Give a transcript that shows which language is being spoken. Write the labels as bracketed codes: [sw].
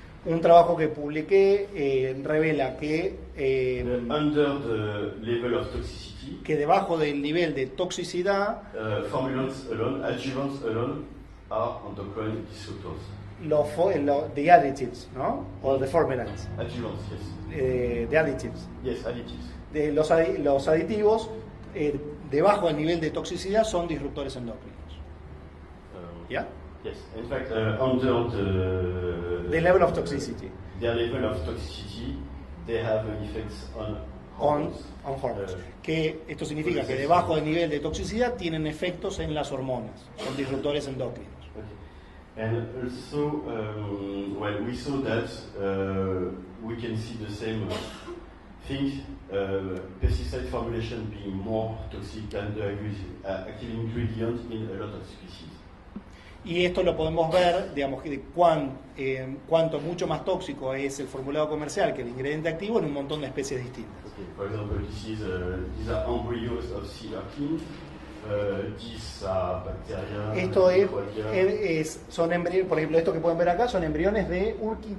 [es] Un trabajo que publiqué revela que [en] under the level of toxicity, [es] que debajo del nivel de toxicidad, [en] formulants alone, adjuvants alone, are endocrine disruptors. The additives, [es] ¿no? O [en] the formulants. Adjuvants, yes. The additives. Yes, additives. [es] Los aditivos debajo del nivel de toxicidad son disruptores endócrinos. ¿Ya? [en] Yes, in fact, under the level of toxicity. Their level of toxicity, they have effects on hormones. On hormones. [es] Que esto significa que debajo del nivel de toxicidad tienen efectos en las hormonas, son disruptores endócrinos. [en] Okay. And also, well, we saw that we can see the same thing, pesticide formulation being more toxic than the active ingredient in a lot of species. [es] Y esto lo podemos ver, digamos, de cuánto mucho más tóxico es el formulado comercial que el ingrediente activo en un montón de especies distintas. [en] Okay, for example, these are embryos of sea urchin. These are bacteria. [es] Esto son embriones, por ejemplo, esto que pueden ver acá son embriones de urchin.